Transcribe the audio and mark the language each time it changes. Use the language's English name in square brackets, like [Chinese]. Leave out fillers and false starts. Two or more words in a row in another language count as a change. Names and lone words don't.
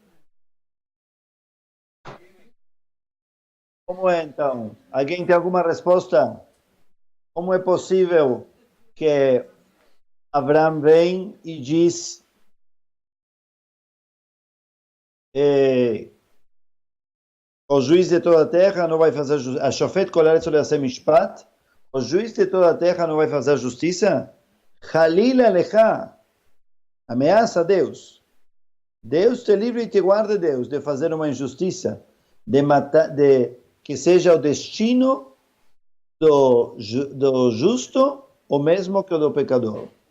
[Portuguese] Como é então? Alguém tem alguma resposta? Como é possível que Abraão vem e diz o juiz de toda a terra não vai fazer justiça? [Hebrew] השופט כל הארץ לא יעשה משפט? [Portuguese] O juiz de toda a terra não vai fazer justiça? [Hebrew] חלילה לך. [Portuguese] Ameaça a Deus. Deus te livre e te guarde, Deus, de fazer uma injustiça, de matar, que seja o destino do justo o mesmo que o do pecador.